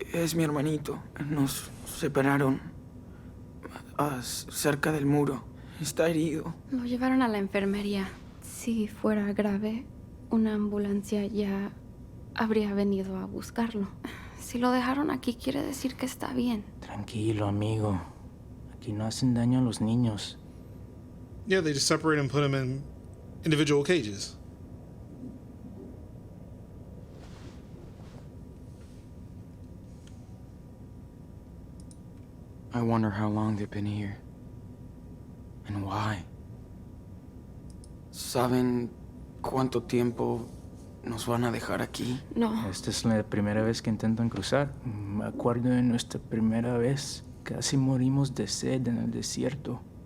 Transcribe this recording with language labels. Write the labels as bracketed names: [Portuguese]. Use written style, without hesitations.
[Spanish] Es mi hermanito. Nos separaron cerca del muro. Está herido. Lo llevaron a la enfermería. Si fuera grave, una ambulancia ya habría venido a buscarlo. Si lo dejaron aquí, quiere decir que está bien. Tranquilo, amigo. Aquí no hacen daño a los niños. [English] Yeah, they just separate and put them in individual cages. I wonder how long they've been here. And why. [Spanish] ¿Saben cuánto tiempo nos van a dejar aquí? No. Esta es la primera vez que intentan cruzar. Me acuerdo de nuestra primera vez. Casi morimos de sed en el desierto.